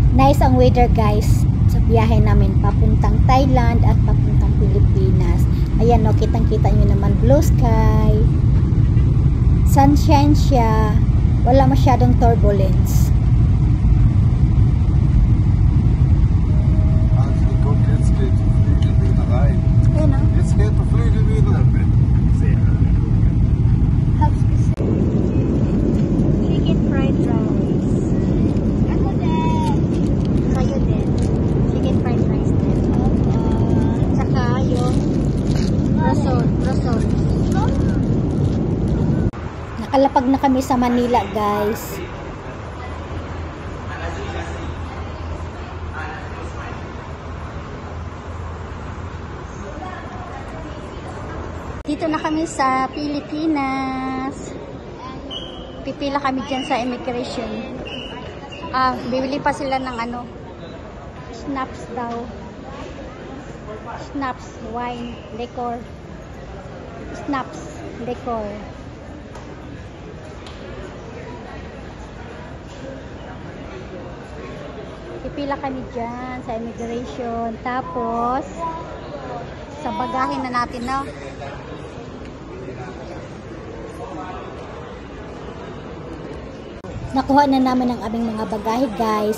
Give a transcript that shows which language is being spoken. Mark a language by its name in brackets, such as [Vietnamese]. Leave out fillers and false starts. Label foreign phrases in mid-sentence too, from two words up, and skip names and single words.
[Filipino] nice ang weather guys sa biyahe namin papuntang Thailand at papuntang Pilipinas. Ayan no, kitang-kita nyo naman [English] blue sky. [Filipino] Sunshine siya. Wala masyadong turbulence. [German] Also, guck, jetzt geht die Flügel wieder rein. [Filipino] Ayan no? [German] Jetzt geht der Flügel wieder. Hab's gesehen. [English] Chicken fried rice. [Filipino] Ako din. Kayo din. [English] Chicken fried rice [Filipino] din. Tsaka yung rasol. Nakalapag na kami sa Manila guys. Dito na kami sa Pilipinas. Pipila kami dyan sa immigration. Bibili pa sila ng ano, schnapps daw. [English] Schnapps, wine, liquor. Schnapps, liquor. [Filipino] Pipila kami dyan sa immigration. Tapos, sa bagahe na natin, no? Nakuha na namin ang aming mga bagahe, guys.